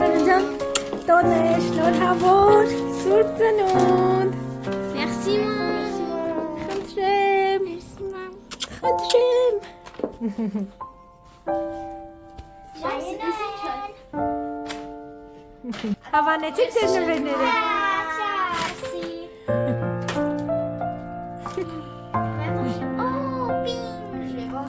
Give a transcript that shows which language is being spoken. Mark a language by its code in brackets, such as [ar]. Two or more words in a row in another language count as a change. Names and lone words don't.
[hy] ջան, տոնե, շնորհավոր, սուրբ ծնունդ։ [fr] Merci, maman. [hy] Խնդրեմ, [fr] Merci, maman. [hy] խնդրեմ։ [fr] Joyeux Noël. [hy] Հավանեցիք ձեր նվերները։ [fr] Merci. Oh, ping. Je vais voir.